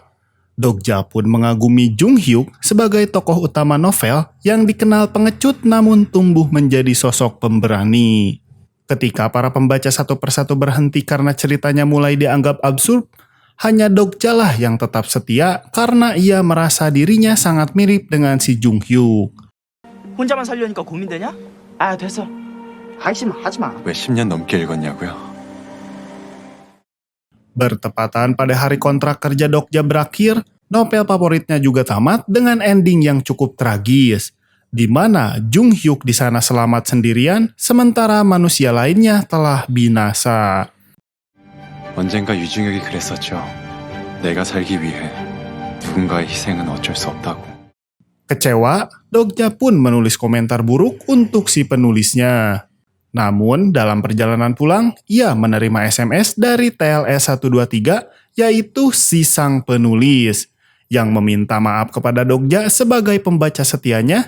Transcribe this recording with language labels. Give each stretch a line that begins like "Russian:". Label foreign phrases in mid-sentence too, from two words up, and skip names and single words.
Indonesian: Dong-ja pun mengagumi Jung Hyuk sebagai tokoh utama novel yang dikenal pengecut namun tumbuh menjadi sosok pemberani. Ketika para pembaca satu persatu berhenti karena ceritanya mulai dianggap absurd, hanya Dong-ja lah yang tetap setia karena ia merasa dirinya sangat mirip dengan si Jung Hyuk.
Korean: 혼자만 살려니까 고민되냐? 아 됐어. 하기 싫으면 하지 마. 왜 10년 넘게 읽었냐고요?
Indonesian: Bertepatan pada hari kontrak kerja Dong-ja berakhir, novel favoritnya juga tamat dengan ending yang cukup tragis, di mana Jung Hyuk di sana selamat sendirian, sementara manusia lainnya telah binasa.
Korean: 언젠가 유중혁이 그랬었죠. 내가 살기 위해 누군가의 희생은 어쩔 수 없다고.
Indonesian: Kecewa, Dong-ja pun menulis komentar buruk untuk si penulisnya. Namun, dalam perjalanan pulang, ia menerima SMS dari TLS 123, yaitu si sang penulis, yang meminta maaf kepada Dong-ja sebagai pembaca setianya.